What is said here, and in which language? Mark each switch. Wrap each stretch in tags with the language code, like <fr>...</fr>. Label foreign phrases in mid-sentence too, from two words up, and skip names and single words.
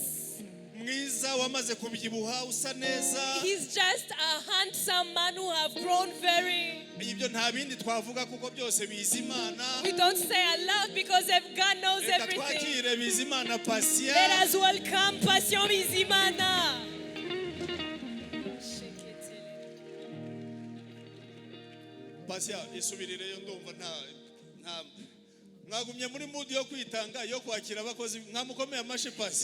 <en>He's just a handsome man who have grown very. We don't say I love because God knows everything. Let us welcome Passion Bizimana.</en> <rw>Passion, isubirireyo ndumva nta mwagumye muri mood yo kwitanga yo kwakira abakozi mwamukomeye amashi Passion.</rw>